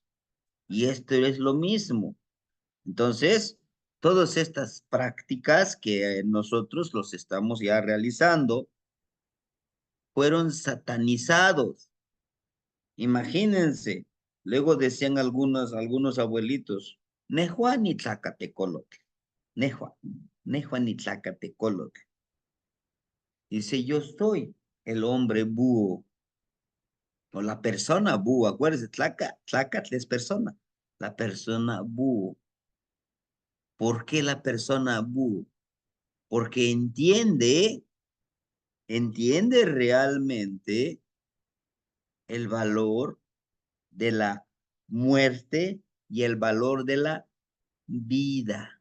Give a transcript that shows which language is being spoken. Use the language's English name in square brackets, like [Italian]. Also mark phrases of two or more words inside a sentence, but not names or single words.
[Spanish] Y esto es lo mismo. Entonces, todas estas prácticas que nosotros los estamos ya realizando fueron satanizados. Imagínense, luego decían algunos abuelitos, [Nahuatl languages] Nejua ni tlacatecolote, Nejua, Nejua ni tlacatecolote. [Spanish] Dice, yo soy el hombre búho, o la persona búho, acuérdense, tlacatl es persona, la persona búho. ¿Por qué la persona búho? Porque entiende realmente el valor de la muerte y el valor de la vida.